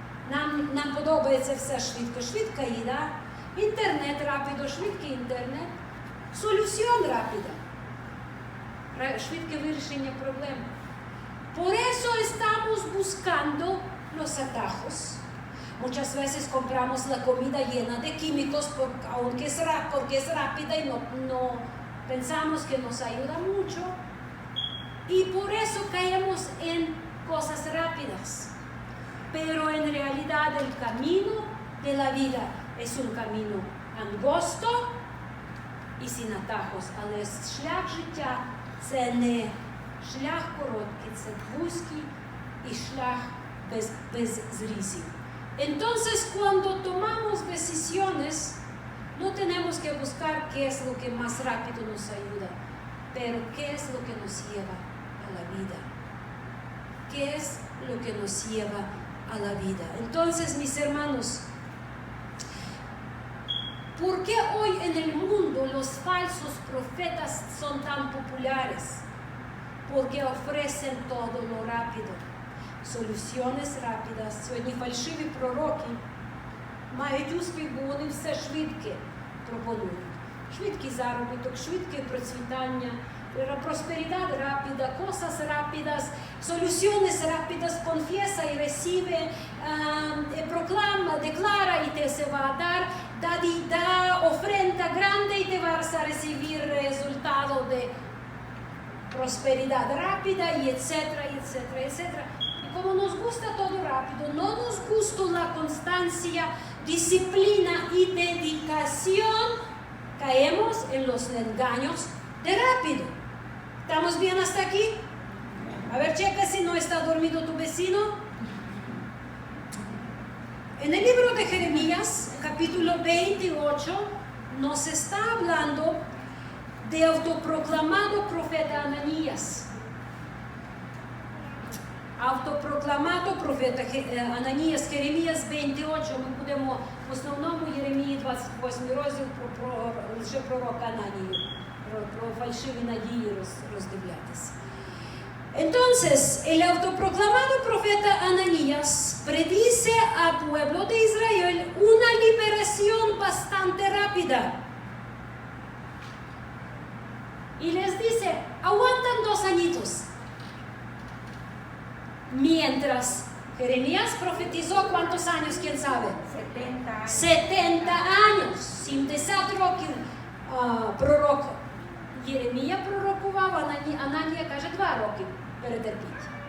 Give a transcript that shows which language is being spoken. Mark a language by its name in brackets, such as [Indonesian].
[Ukrainian] Нам подобається все швидко. Швидка їда. Інтернет rápido, швидкий інтернет. [Spanish] Solución rápida. [Ukrainian] Швидке вирішення проблем. [Spanish] Por eso estamos buscando los atajos. Muchas veces compramos la comida llena de químicos porque es rápida y no pensamos que nos ayuda mucho. Y por eso caemos en cosas rápidas. Pero en realidad el camino de la vida es un camino angosto і sin atajos. [Ukrainian] Але шлях життя – це не шлях короткий, це вузький і шлях Bezrizim. [Spanish] Entonces, cuando tomamos decisiones, no tenemos que buscar qué es lo que más rápido nos ayuda, pero qué es lo que nos lleva a la vida. ¿Qué es lo que nos lleva a la vida? Entonces, mis hermanos, ¿por qué hoy en el mundo los falsos profetas son tan populares? Porque ofrecen todo lo rápido, soluciones rápidas. [Ukrainian] Сьогодні фальшиві пророки мають успіх, бо вони все швидке пропонують. Швидкий заробіток, швидке процвітання, [Spanish] prosperidad rápida, cosas rápidas, soluciones rápidas, confiesa y recibe, proclama, declara y te se va a dar, da ofrenda grande y te vas a recibir resultado de prosperidad rápida y etcétera, etcétera, etcétera. Y como nos gusta todo rápido, no nos gusta la constancia, disciplina y dedicación, caemos en los engaños de rápido. ¿Estamos bien hasta aquí? A ver, checa si no está dormido tu vecino. En el libro de Jeremías, capítulo 28, nos está hablando de autoproclamado profeta Ananías. Autoproclamado profета [Ukrainian] Ананіяс, Jeremías 28, ми будемо в основному Єремії 28 розділ про лжепророка Ананію, про фальшиві надії роздивлятися. [Spanish] Entonces, el autoproclamado profeta Ananías predice al pueblo de Israel una liberación bastante rápida. Y les dice, aguantan 2 añitos. Mientras Jeremías profetizó, ¿cuántos años? ¿Quién sabe? 70 años. 70 años. [Ukrainian] 70 років пророк Єремія пророкував, Ананія каже 2 роки перетерпіть.